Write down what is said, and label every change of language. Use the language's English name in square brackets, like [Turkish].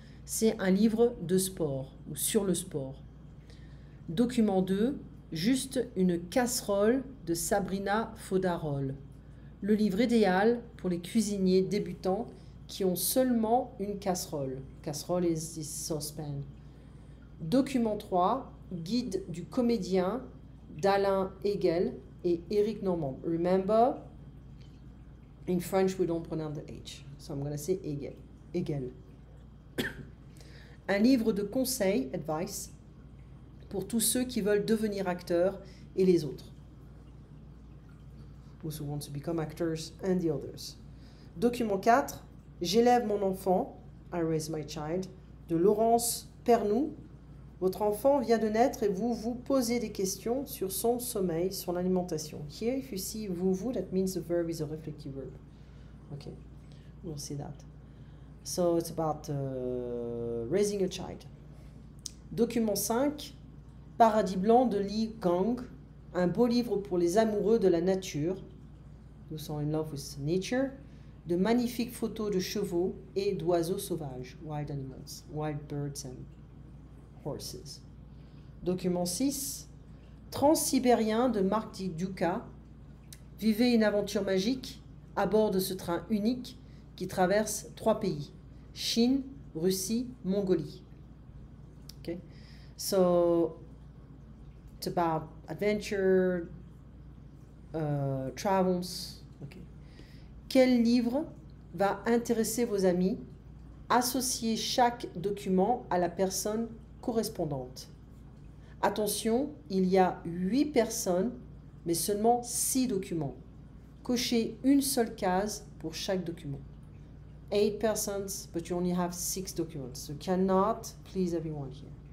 [French] C'est un livre de sport ou sur le sport. Document 2, Juste une casserole de Sabrina Faudarol. Le livre idéal pour les cuisiniers débutants qui ont seulement une casserole. [English] Casserole is this saucepan. Document 3, Guide du comédien d'Alain Hegel et Éric Normand. Remember, in French we don't pronounce the H. So I'm going to say Hegel. Hegel. [French] Un livre de conseils, advice, pour tous ceux qui veulent devenir acteurs et les autres. [English] Those who want to become actors and the others. [French] Document 4, J'élève mon enfant, [English] I raise my child, [French] de Laurence Pernoud. Votre enfant vient de naître et vous vous posez des questions sur son sommeil, son alimentation. [English] Here, if you see vous, that means the verb is a reflective verb. Okay, we'll see that. So it's about raising a child. [French] Document 5, Paradis blanc de Li Gang, un beau livre pour les amoureux de la nature. [English] Who sont in love with nature. [French] De magnifiques photos de chevaux et d'oiseaux sauvages, [English] wild animals, wild birds and horses. [French] Document 6, Transsibérien de Marc Dukas. Vivez une aventure magique à bord de ce train unique qui traverse 3 pays, Chine, Russie, Mongolie. [English] Okay? So, it's about adventure, travels. Okay. [French] Quel livre va intéresser vos amis? Associez chaque document à la personne correspondante. Attention, il y a 8 personnes, mais seulement 6 documents. Cochez une seule case pour chaque document. [English] 8 persons, but you only have 6 documents. You cannot please everyone here.